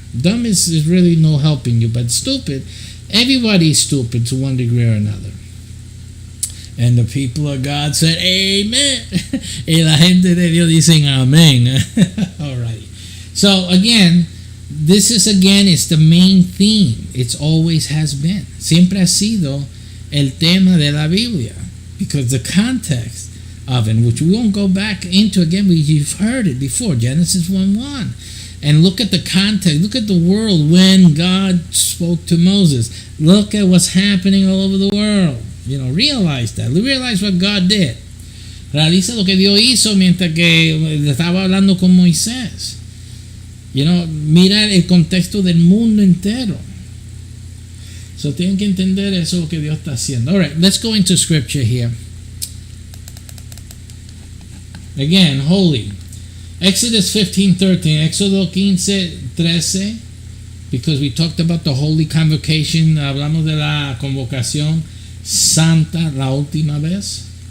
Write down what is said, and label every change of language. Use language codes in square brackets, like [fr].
[en] Dumb is really no helping you, but stupid. Everybody's stupid to one degree or another. And the people of God said, Amen. [es] Y la gente de Dios dicen, Amén. [en] All right. So again, this is again, it's the main theme. It's always has been. [es] Siempre ha sido el tema de la Biblia. [en] Because the context of it, which we won't go back into again, you've heard it before, Genesis 1:1. And look at the context. Look at the world when God spoke to Moses. Look at what's happening all over the world. Realize that. Realize what God did. [es] Realiza lo que Dios hizo mientras que le estaba hablando con Moisés. Mira el contexto del mundo entero. So tienen que entender eso lo que Dios está haciendo. [en] All right, let's go into scripture here. Again, holy. Exodus 15:13, Éxodo 15:13, because we talked about the holy convocation, [es] hablamos de la convocación santa la última vez.